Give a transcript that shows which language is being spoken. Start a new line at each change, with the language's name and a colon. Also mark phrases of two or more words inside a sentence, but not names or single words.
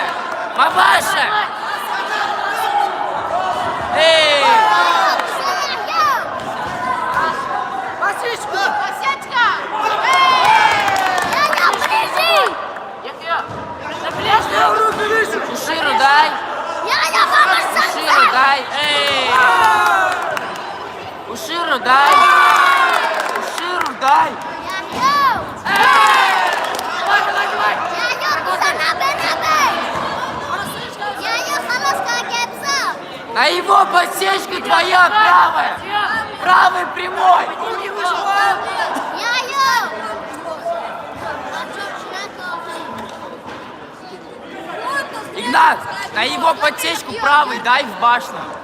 Russian: Маваша! Эй! Васечка! Яхья, руки выше! Уширу дай! Уширу дай! Эй! Уширу дай! Уширу дай! На его подсечка твоя правая! Правый прямой! Игнат, на его подсечку правый дай в башню.